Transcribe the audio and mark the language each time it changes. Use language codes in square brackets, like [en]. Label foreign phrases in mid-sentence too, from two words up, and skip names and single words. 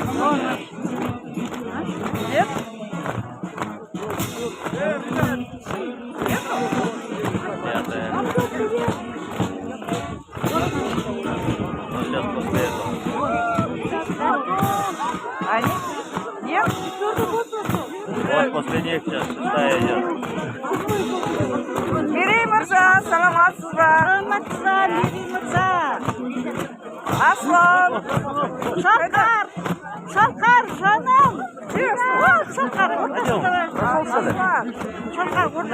[ru] Нет? Нету? Пятая. Ну, сейчас после этого. Они? Нет? Вот после них сейчас шестая идет. [kk] Мерей Мырза, саламатсызба? Саламатсызба, Мерей Мырза. Аслан. Шалқар, Шалқар, жаным. Шалқар, ортасында бар. Аслан.